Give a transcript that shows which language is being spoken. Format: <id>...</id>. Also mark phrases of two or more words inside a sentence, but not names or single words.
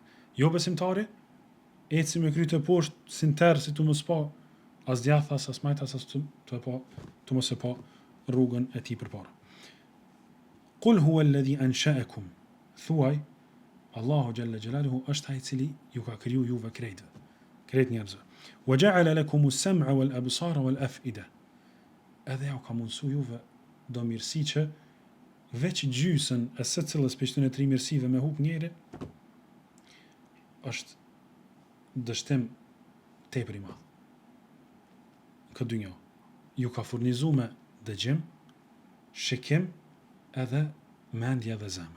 <sq>Jo besimtari ec me kryt të poshtë, sin terr si tu mos pa as djath as majt as tu mos e pa rrugën e tij përpara.</sq> <ar>قل هو الذي أنشأكم.</ar> <sq>Thuaj, Allahu</sq> <ar>جل جلاله</ar> <sq>është ai i cili ju ka kriju juve krejt njerëzve.</sq> <ar>وجعل لكم السمع والأبصار والأفئدة.</ar> <sq>Edhe ju ka mundsuar juve do mirësi që veç gjysën e secilës prej këtyre tre mirësive me hub njëri është dështim tepër i madh. Këtë dynjë ju ka furnizuar me dëgjim, shikim edhe mendje dhe zemër.</sq>